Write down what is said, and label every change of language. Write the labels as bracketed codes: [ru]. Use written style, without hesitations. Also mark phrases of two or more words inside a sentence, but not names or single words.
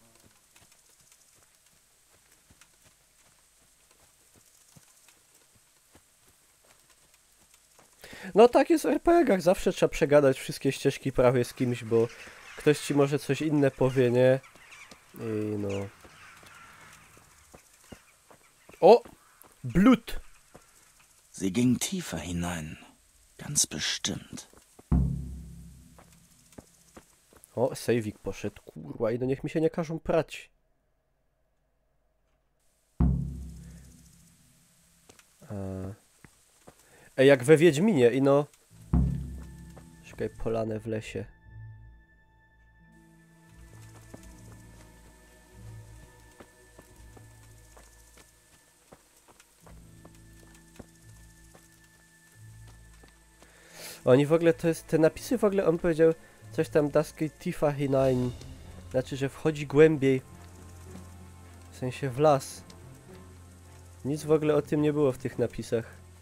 [pl] No tak jest w RPG-ach, zawsze trzeba przegadać wszystkie ścieżki prawie z kimś, bo ktoś ci może coś inne powie, nie? I no... O! [de] Blut! Sie gingen tiefer hinein. Ganz bestimmt. [pl] O, sejwik poszedł, kurwa, i no niech mi się nie każą prać. Ej, jak we Wiedźminie, i no... Czekaj, polanę w lesie. Oni w ogóle, to jest, te napisy w ogóle, on powiedział coś tam, [de] das geht tiefer hinein. [pl] Znaczy, że wchodzi głębiej. W sensie w las. Nic w ogóle o tym nie było w tych napisach.